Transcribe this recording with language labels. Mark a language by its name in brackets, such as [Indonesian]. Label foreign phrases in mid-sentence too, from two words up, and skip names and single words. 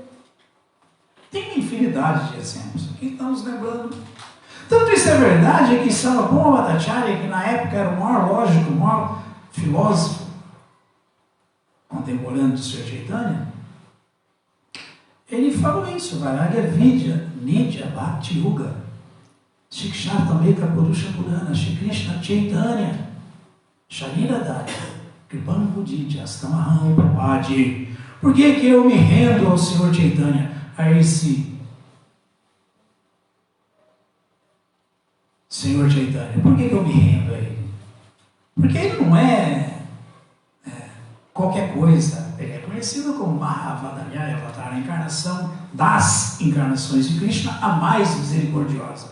[Portuguese] Tem uma infinidade de exemplos. Aqui estamos lembrando. Tanto isso é verdade que Sarvabhauma Bhattacharya, que na época era o maior lógico, o maior filósofo contemporâneo de Sr. Chaitanya, ele falou isso, [Sanskrit] Vairagya Vidya, Nitya Bhakti Yuga, Shikshatameka Purusha Purana, Shri Krishna Chaitanya, Shariradaya, Kripam Budidya, Astamaham Prabhadi. [Portuguese] Por que eu me rendo ao Senhor Chaitanya, a esse Senhor Chaitanya? Por que eu me rendo a ele? Porque ele não é qualquer coisa. Ele é conhecido como Mahavadanyaya Avatar, a encarnação das encarnações de Krishna, a mais misericordiosa.